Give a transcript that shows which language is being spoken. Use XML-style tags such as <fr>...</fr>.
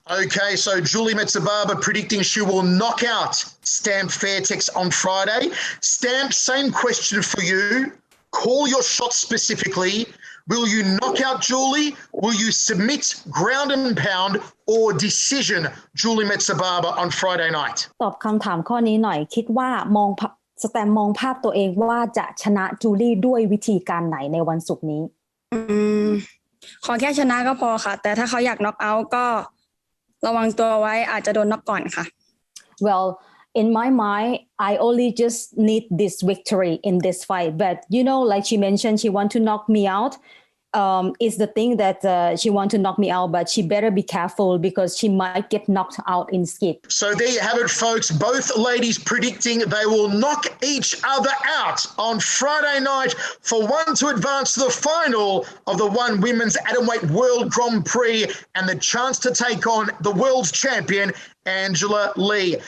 <en>Okay, so Julie Mezabarba predicting she will knock out Stamp Fairtex on Friday. Stamp, same question for you. Call your shot specifically. Will you knock out Julie? Will you submit, ground and pound, or decision Julie Mezabarba on Friday night?</en> <th>ตอบคำถามข้อนี้หน่อยคิดว่สแตมมองภาพตัวเองว่าจะชนะจูลี่ด้วยวิธีการไหนในวันศุกร์นี้ ขอแค่ชนะก็พอค่ะแต่ถ้าเขาอยากน็อกเอาท์ก็ระวังตัวไว้อาจจะโดนน็อกก่อนค่ะ</th> <en>Well in my mind I only just need this victory in this fight but you know like she mentioned she want to knock me out is the thing that she want to knock me out but she better be careful because she might get knocked out in skid. So there you have it, folks. Both ladies predicting they will knock each other out on Friday night for one to advance to the final of the ONE Women's Atomweight World Grand Prix and the chance to take on the world's champion Angela Lee.</en>